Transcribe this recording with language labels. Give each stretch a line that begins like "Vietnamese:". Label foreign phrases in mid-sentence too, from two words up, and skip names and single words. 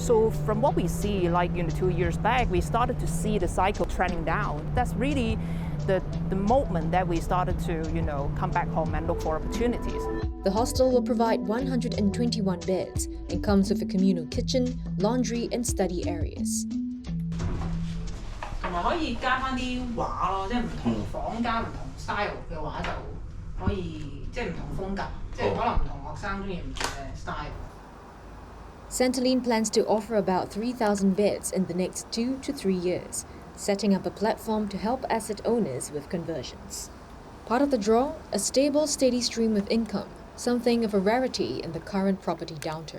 English: So from what we see, like 2 years back, we started to see the cycle trending down. That's really the moment that we started to come back home and look for opportunities. The hostel will provide 121 beds and comes with a communal kitchen, laundry and study areas.
Cantonese: 同埋可以加翻啲畫咯，即係唔同房加唔同 style 嘅畫就可以即係唔同風格，即係可能唔同學生中意唔同嘅 style。
English: Centelline plans to offer about 3,000 beds in the next 2 to 3 years, setting up a platform to help asset owners with conversions. Part of the draw, a stable, steady stream of income, something of a rarity in the current property downturn.